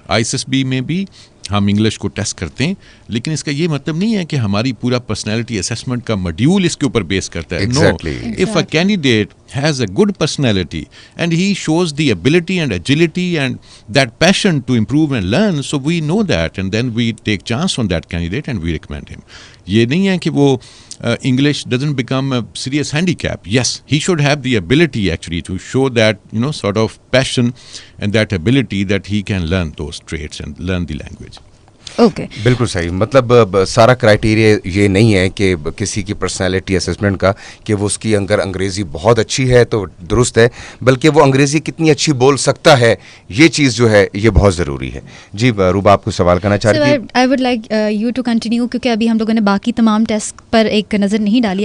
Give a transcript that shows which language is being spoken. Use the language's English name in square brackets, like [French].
[Urdu] I S S B میں بھی ہم انگلش کو ٹیسٹ کرتے ہیں, لیکن اس کا یہ مطلب نہیں ہے کہ ہماری پورا پرسنالٹی اسیسمنٹ کا ماڈیول اس کے اوپر بیس کرتا ہے. [English] No, if a candidate has a good personality and he shows the ability and agility and that passion to improve and learn, so we know that and then we take chance on that candidate and we recommend him. [Urdu] یہ نہیں ہے کہ وہ [English] English doesn't become a serious handicap. Yes, he should have the ability actually to show that, sort of passion and that ability that he can learn those traits and learn the language. Okay [Urdu] بالکل صحیح. مطلب سارا criteria یہ نہیں ہے کہ کسی کی پرسنالٹی اسسمنٹ کا کہ وہ اس کی اگر انگریزی بہت اچھی ہے تو درست ہے, بلکہ وہ انگریزی کتنی اچھی بول سکتا ہے, یہ چیز جو ہے یہ بہت ضروری ہے. جی روبا آپ کو سوال کرنا چاہ رہی تھی. [English] I would like you to continue, [Urdu] کیونکہ ابھی ہم لوگوں نے باقی تمام ٹیسٹ پر ایک نظر نہیں ڈالی.